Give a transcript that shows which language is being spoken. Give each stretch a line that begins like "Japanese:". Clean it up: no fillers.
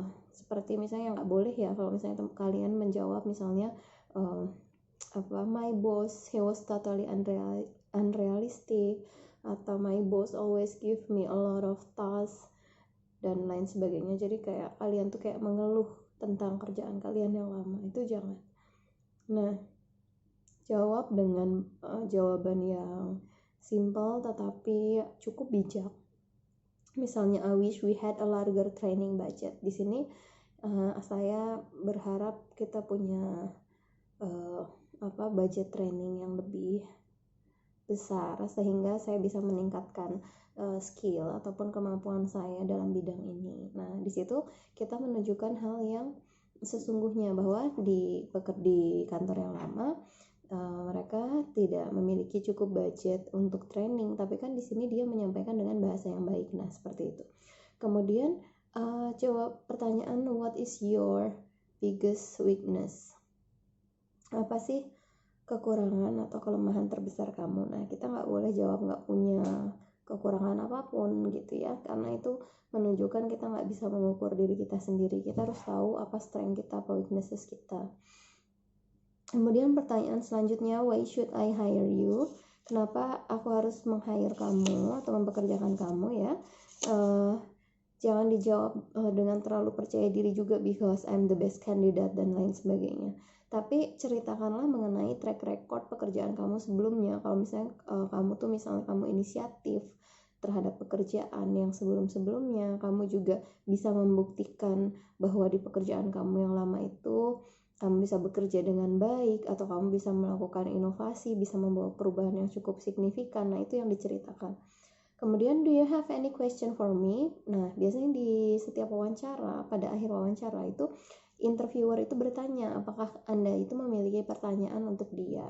Indonesian: Seperti misalnya nggak boleh ya kalau misalnya kalian menjawab misalnya
English: my boss, he was totally unrealistic,
Indonesian: atau
English: my boss always give me a lot of tasks
Indonesian: dan lain sebagainya. Jadi kayak kalian tuh kayak mengeluh tentang kerjaan kalian yang lama, itu jangan. Nah, jawab dengan jawaban yang simple tetapi cukup bijak.
English: Misalnya, I wish we had a larger training budget.
Indonesian: Di sini saya berharap kita punya budget training yang lebih besar sehingga saya bisa meningkatkan skill ataupun kemampuan saya dalam bidang ini. Nah, di situ kita menunjukkan hal yang sesungguhnya bahwa di kantor yang lama mereka tidak memiliki cukup budget untuk training, tapi kan di sini dia menyampaikan dengan bahasa yang baik. Nah, seperti itu. Kemudian jawab pertanyaan,
English: what is your biggest weakness?
Indonesian: Apa sih kekurangan atau kelemahan terbesar kamu? Nah, kita nggak boleh jawab nggak punya kekurangan apapun gitu ya, karena itu menunjukkan kita nggak bisa mengukur diri kita sendiri. Kita harus tahu apa strength kita, apa weaknesses kita. Kemudian pertanyaan selanjutnya,
English: why should I hire you?
Indonesian: Kenapa aku harus meng-hire kamu atau mempekerjakan kamu ya? Jangan dijawab dengan terlalu percaya diri juga,
English: because I'm the best candidate
Indonesian: dan lain sebagainya. Tapi ceritakanlah mengenai track record pekerjaan kamu sebelumnya. Kalau misalnya kamu inisiatif terhadap pekerjaan yang sebelum-sebelumnya, kamu juga bisa membuktikan bahwa di pekerjaan kamu yang lama itu kamu bisa bekerja dengan baik, atau kamu bisa melakukan inovasi, bisa membawa perubahan yang cukup signifikan. Nah, itu yang diceritakan. Kemudian,
English: do you have any question for me?
Indonesian: Nah, biasanya di setiap wawancara, pada akhir wawancara itu interviewer itu bertanya, apakah Anda itu memiliki pertanyaan untuk dia?